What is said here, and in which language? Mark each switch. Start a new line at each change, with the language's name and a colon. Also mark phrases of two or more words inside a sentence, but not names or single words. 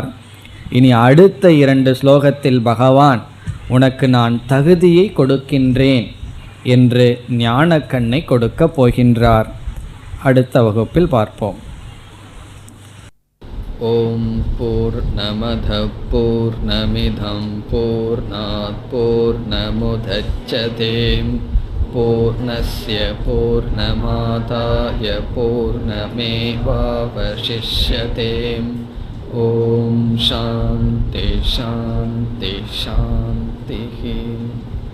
Tamil: இனி அடுத்த 2 ஸ்லோகத்தில் பகவான் உனக்கு நான் தகுதியை கொடுக்கின்றேன் என்று ஞானக்கண்ணை கொடுக்க போகின்றார். அடுத்த வகுப்பில் பார்ப்போம்.
Sanskrit: ॐ पूर्णमदः पूर्णमिदं पूर्णात् पूर्णमुदच्यते पूर्णस्य पूर्णमादाय पूर्णमेवावशिष्यते. ॐ शान्ति शान्ति शान्ति.